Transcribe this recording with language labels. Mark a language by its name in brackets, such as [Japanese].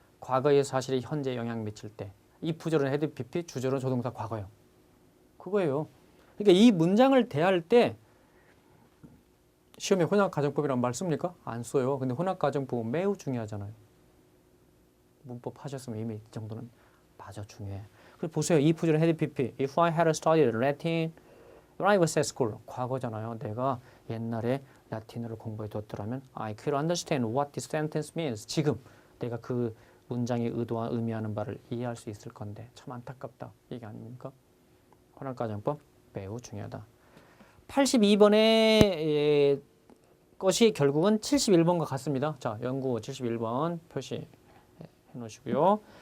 [Korean] 과거의 사실이 현재에 영향 미칠 때. if절은 헤드 PP, 주절은 조동사 과거요. 그거예요. 그러니까 이 문장을 대할 때 시험에 혼합가정법이란 말 씁니까? 안 써요. 근데 혼합가정법은 매우 중요하잖아요. 문법 하셨으면 이미 이 정도는 맞아 중요해. 그리고 보세요. if 줄은 had PP. If I had studied Latin when I was at school. 과거잖아요. 내가 옛날에 라틴어를 공부해 뒀더라면 [English] I could understand what this sentence means. [Korean] 지금 내가 그 문장의 의도와 의미하는 바를 이해할 수 있을 건데 참 안타깝다. 이게 아닙니까? 혼합가정법 매우 중요하다. 82번의 것이 결국은 71번과 같습니다. 자, 연구 71번 표시해 놓으시고요.